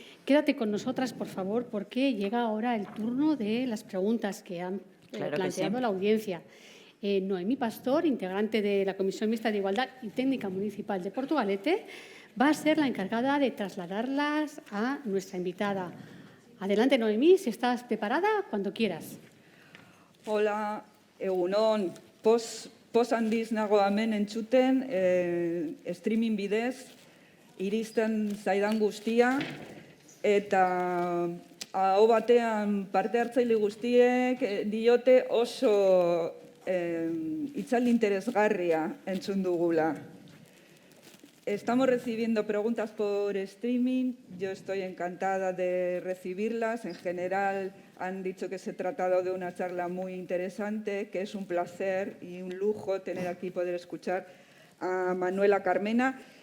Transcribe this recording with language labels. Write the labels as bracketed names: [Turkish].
[Spanish] Quédate con nosotras, por favor, porque llega ahora el turno de las preguntas que han planteado la audiencia. Noemí Pastor, integrante de la Comisión Mixta de Igualdad y Técnica Municipal de Portugalete, va a ser la encargada de trasladarlas a nuestra invitada. Adelante, Noemí, si estás preparada, cuando quieras. Hola, [Basque] egunon. Poz handiz nago hemen entzuten, streaming bidez, iristen zaidan guztia, eta aho batean parte hartzaile guztiek diote oso hitzaldi interesgarria entzun dugula. [Spanish] Estamos recibiendo preguntas por streaming. Yo estoy encantada de recibirlas. En general han dicho que se ha tratado de una charla muy interesante, que es un placer y un lujo tener aquí poder escuchar a Manuela Carmena.